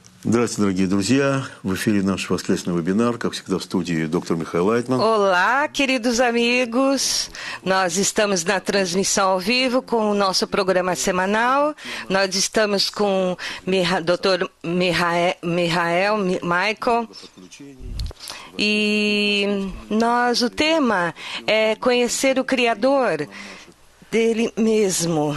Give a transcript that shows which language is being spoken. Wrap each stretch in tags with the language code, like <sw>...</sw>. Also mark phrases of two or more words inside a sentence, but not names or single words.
<ru>Здравствуйте, дорогие друзья! В эфире наш воскресный вебинар, как всегда в студии доктор Михаил Лайтман.</ru> <pt>Olá, queridos amigos. Nós estamos na transmissão ao vivo com o nosso programa semanal. Nós estamos com o Dr. Michael. E o tema é conhecer o Criador dele mesmo.</pt>